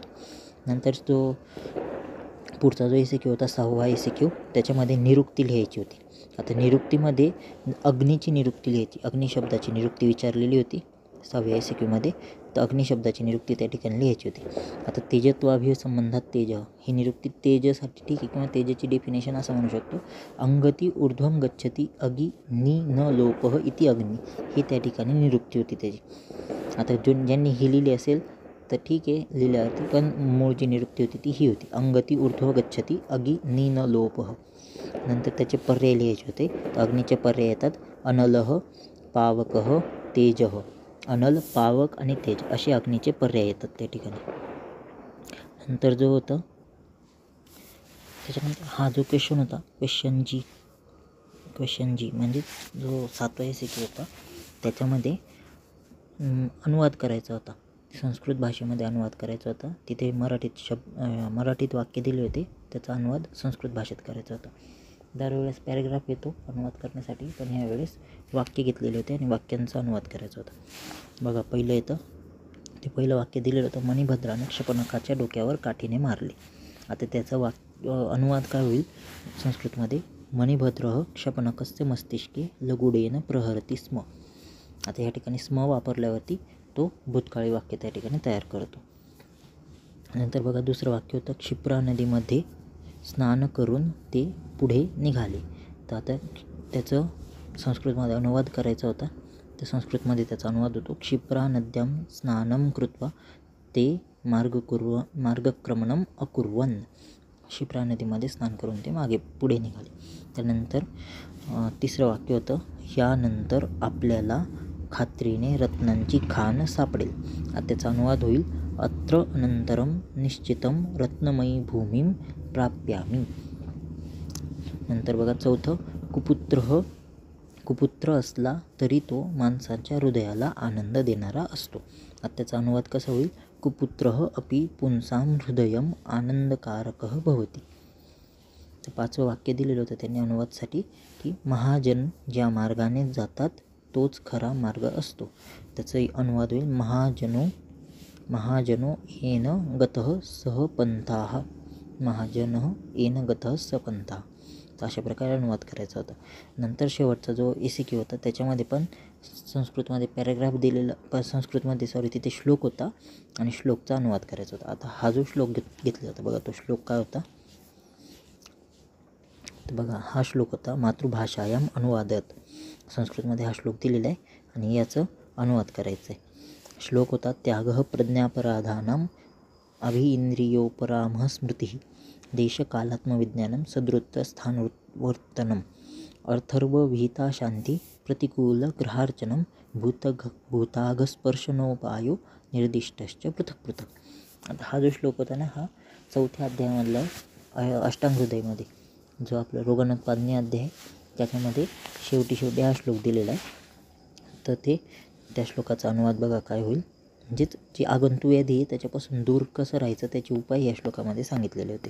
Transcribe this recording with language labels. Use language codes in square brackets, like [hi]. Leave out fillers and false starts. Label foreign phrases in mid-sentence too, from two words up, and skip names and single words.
[mr] नंतर तो पुढचा जो ACQ होता 6वा ACQ त्याच्यामध्ये निरुक्ती लिहायची होती. आता निरुक्तीमध्ये अग्नीची निरुक्ती लिहायची. अग्नी शब्दाची निरुक्ती विचारलेली होती 6व्या ACQ तर अग्नी शब्दाची निरुक्ती त्या ठिकाणी लिहायची होती. आता तेजत्वाभिय संबंधात तेज ही निरुक्ती तेजसाठी ठीक आहे किंवा तेजाची डेफिनेशन असं म्हणू शकतो [sa] अंगती ऊर्ध्वम गच्छती अगि नि न लोपः इति [mr] अग्नी ही त्या ठिकाणी निरुक्ती होती त्याची. आता ज्यांनी ही लिहिली असेल तर ठीक आहे लिहिल्यावरती पण मूळ जी निरुक्ती होती ती ही होती [sa] अंगती ऊर्ध्व गच्छती अगि नि न लोपः. [mr] नंतर त्याचे पर्याय लिहायचे होते. तर अग्नीचे पर्याय येतात [sa] अनलः, पावकः, तेजः. [mr] अनल, पावक आणि तेज असे अग्नीचे पर्याय येतात त्या ठिकाणी. नंतर जो होतं त्याच्यानंतर हा जो क्वेश्चन होता क्वेश्चन जी म्हणजे जो 7वा ACQ होता त्याच्यामध्ये अनुवाद करायचा होता. संस्कृत भाषेमध्ये अनुवाद करायचा होता. तिथे मराठीत वाक्य दिले होते त्याचा अनुवाद संस्कृत भाषेत करायचा होता. दरवेळेस पॅरेग्राफ येतो अनुवाद करण्यासाठी पण ह्यावेळेस वाक्य घेतलेले होते आणि वाक्यांचा अनुवाद करायचा होता. बघा पहिलं येतं ते पहिलं वाक्य दिलेलं होतं मणिभद्राने क्षपणकाच्या डोक्यावर काठीने मारले. आता त्याचा अनुवाद काय होईल संस्कृतमध्ये [sa] मणिभद्रः क्षपणकस्य मस्तिष्के लगुडेन प्रहरती स्म. [mr] आता या ठिकाणी स्म वापरल्यावरती तो भूतकाळी वाक्य त्या ठिकाणी तयार करतो. नंतर बघा दुसरं वाक्य होतं क्षिप्रा नदीमध्ये स्नान करून ते पुढे निघाले. तर आता त्याचं संस्कृतमध्ये अनुवाद करायचा होता. तर संस्कृतमध्ये त्याचा अनुवाद होतो [sa] क्षिप्रा नद्यां स्नानं कृत्वा ते मार्गक्रमणम अकुर्वन्. [mr] क्षिप्रा नदीमध्ये स्नान करून ते पुढे निघाले. त्यानंतर तिसरं वाक्य होतं यानंतर आपल्याला खात्रीने रत्नांची खाण सापडेल. आता त्याचा अनुवाद होईल [sa] अत्र अनंतरम निश्चितम रत्नमयी भूमीम प्राप्यामी. [mr] नंतर बघा चौथं कुपुत्र असला तरी तो माणसाच्या हृदयाला आनंद देणारा असतो. आता त्याचा अनुवाद कसा होईल [sa] कुपुत्रः अपि पुंसां हृदयम आनंदकारकः भवति. [mr] तर पाचवं वाक्य दिलेलं होतं त्यांनी अनुवादसाठी की महाजन ज्या मार्गाने जातात तोच खरा मार्ग असतो. त्याचा अनुवाद होईल [sa] महाजनो येन गतः सह पंथाः. महाजनः येन गतः स पंथाः. [mr] तर अशा प्रकारे अनुवाद करायचा होता. नंतर शेवटचा जो ACQ होता त्याच्यामध्ये पण संस्कृतमध्ये पॅरेग्राफ दिलेला संस्कृतमध्ये तिथे श्लोक होता आणि श्लोकचा अनुवाद करायचा होता. आता हा जो श्लोक घेतला होता बघा तो श्लोक काय होता तर बघा हा श्लोक होता [sa] मातृभाषायाम अनुवादत. [mr] संस्कृतमध्ये हा श्लोक दिलेला आहे आणि याचं अनुवाद करायचं आहे. [sa] श्लोक होता त्यागः प्रज्ञापराधानां अभिइंद्रियोपरामः स्मृतिः देशकालात्मविज्ञानं सदृत्तस्थानवर्तनम् अर्थर्वविहिता शांती प्रतिकूलग्रहार्चनं भूताघस्पर्शनोपायो निर्दिष्टश्च पृथक् पृथक्. [mr] आता हा जो श्लोक होता ना हा 4थ्या अध्यायामधला अष्टांग हृदयमध्ये जो आपला रोगनोत्पादनी अध्याय आहे त्याच्यामध्ये शेवटी हा श्लोक दिलेला आहे. तर त्या श्लोकाचा अनुवाद बघा काय होईल म्हणजेच जी आगंतु व्याधी आहे त्याच्यापासून दूर कसं राहायचं त्याचे उपाय या श्लोकामध्ये सांगितलेले होते.